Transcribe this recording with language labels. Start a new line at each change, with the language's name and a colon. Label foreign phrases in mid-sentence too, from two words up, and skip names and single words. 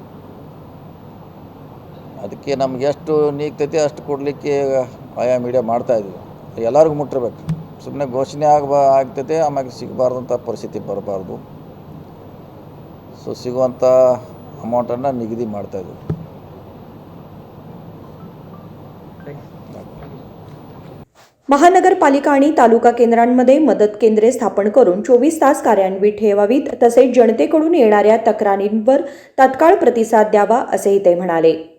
Kannada: ಅದಕ್ಕೆ ನಮ್ಗೆ ಎಷ್ಟು ನೀಗ್ತೈತಿ ಅಷ್ಟು ಕೊಡಲಿಕ್ಕೆ ಆಯಾ ಮೀಡಿಯಾ ಮಾಡ್ತಾಯಿದ್ವಿ. ಎಲ್ಲರಿಗೂ ಮುಟ್ಟಿರ್ಬೇಕು. ಸುಮ್ಮನೆ ಘೋಷಣೆ ಆಗ್ತೈತೆ, ಆಮ್ಯಾಗ ಸಿಗಬಾರ್ದಂಥ ಪರಿಸ್ಥಿತಿ ಬರಬಾರ್ದು. ಸೊ ಸಿಗುವಂಥ ಅಮೌಂಟನ್ನು ನಿಗದಿ ಮಾಡ್ತಾಯಿದ್ವಿ.
Marathi: महानगरपालिका आणि तालुका केंद्रांमध्ये मदत केंद्रे स्थापन करून 24 तास कार्यान्वित ठेवावीत, तसेच जनतेकडून येणाऱ्या तक्रारींवर तात्काळ प्रतिसाद द्यावा, असेही ते म्हणाले.